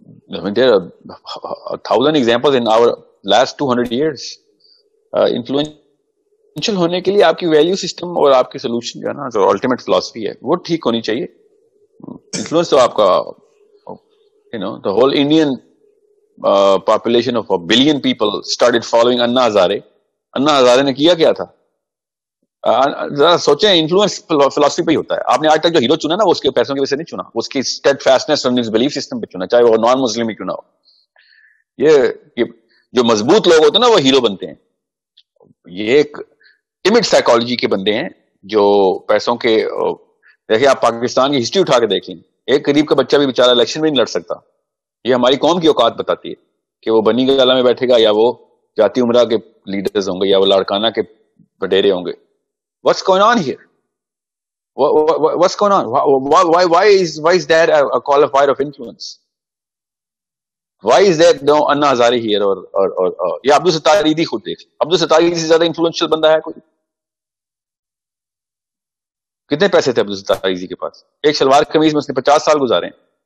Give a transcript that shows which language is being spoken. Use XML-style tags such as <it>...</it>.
<en>I mean, there are 1,000 examples in our last 200 years.</en> <ur>Influential ہونے کے لیے آپ کی ویلیو سسٹم اور آپ کی سولوشن جو ہے نا جو الٹیمیٹ فلاسفی ہے وہ ٹھیک ہونی چاہیے. انفلوئنس تو آپ کا</ur> <en>the whole Indian population of 1 billion people started following Anna Hazare.</en> <ur>Anna Hazare نے کیا کیا تھا ذرا سوچیں. انفلوئنس فلاسفی پہ ہی ہوتا ہے. آپ نے آج تک جو ہیرو چنا نا وہ اس کے پیسوں کی وجہ سے نہیں چنا, اس کی اسٹیڈ فاسٹنس اور بلیف سسٹم پہ چنا, چاہے وہ نان مسلم ہی کیوں نہ ہو. یہ جو مضبوط لوگ ہوتے ہیں نا وہ ہیرو بنتے ہیں. یہ ایک ٹیمڈ سائیکالوجی کے بندے ہیں جو پیسوں کے. دیکھیں آپ پاکستان کی ہسٹری اٹھا کے دیکھیں, ایک غریب کا بچہ بھی بیچارہ الیکشن میں نہیں لڑ سکتا. یہ ہماری قوم کی اوقات بتاتی ہے کہ وہ بنی گالہ میں بیٹھے گا یا وہ جاتی عمرہ کے لیڈرز ہوں گے یا وہ لاڑکانہ کے وڈیرے ہوں گے.</ur> <en>What's going on here? What's going on? Why is there a qualifier of influence? Why is there no Anna Hazare here or</en> <ur>یا عبد الستار عیدی خود دیکھ. عبد الستار عیدی سے زیادہ انفلوئنشل بندہ ہے کوئی؟ کتنے پیسے تھے عبد الستار عیدی کے پاس؟ ایک شلوار قمیض میں اس نے 50 سال گزارے ہیں.</ur>